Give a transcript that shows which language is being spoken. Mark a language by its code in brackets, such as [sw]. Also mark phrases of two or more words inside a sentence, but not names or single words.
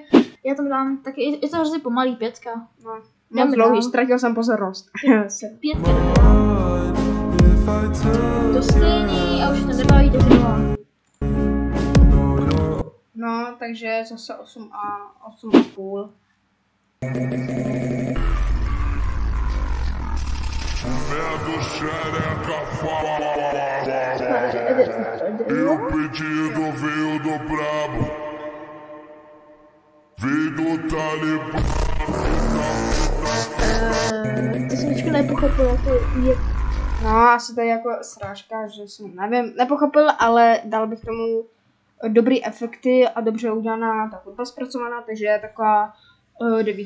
[cs] Já tam dám taky, je to hrozně pomalý 5. No, moc dlouhý, ztratil jsem pozornost. 5. To stejný a už to nebaví, takže 2. No, takže zase 8 a 8,5. [pt] Vendo xereca e o pedido veio do brabo, veio do Talibã. [cs] To jsem ještě nepochopil, jako je... No, asi to je jako srážka, že jsem nepochopil, ale dal bych tomu dobrý efekty a dobře udělaná ta hudba zpracovaná, takže je taková 9.